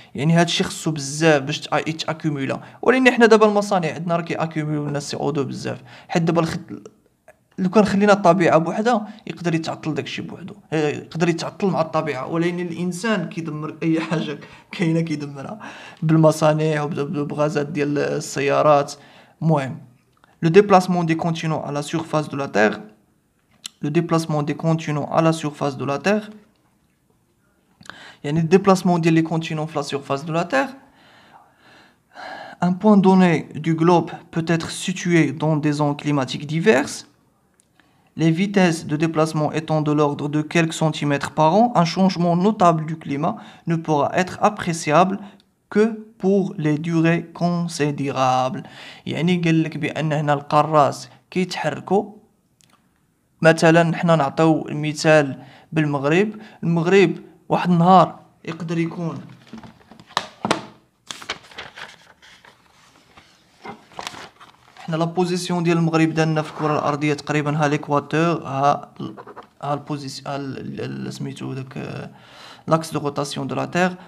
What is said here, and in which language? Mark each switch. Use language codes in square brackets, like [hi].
[ar] يعني هادشي خصو بزاف باش يتاكومولا. ولكن حنا دابا المصانع عندنا راه كياكومولو لنا سي او 2 بزاف. حيت دابا لو كان خلينا الطبيعه بوحدها يقدر يتعطل داكشي بوحدو، يقدر يتعطل مع الطبيعه. ولكن الانسان كيدمر اي حاجه كاينه كيدمرها بالمصانع وبالغازات ديال السيارات. [fr] المهم le déplacement des continents à la surface de la Terre, le déplacement des continents à la surface de la Terre, يعني le déplacement des continents à la surface de la Terre. Un point donné du globe peut être situé dans des zones climatiques diverses. Les vitesses de déplacement étant de l'ordre de quelques centimètres par an, un changement notable du climat ne pourra être appréciable que pour les durées considérables. [ar] يعني قال لك بأن هنا القارات كيتحركوا. مثلا حنا نعطيو المثال بالمغرب. المغرب واحد النهار يقدر يكون حنا لا بوزيسيون ديال المغرب دالنا في الكره الارضيه تقريبا ها ليكواتور، ها البوزيسيون سميتو داك لاكس دو روتاسيون دو لا تير.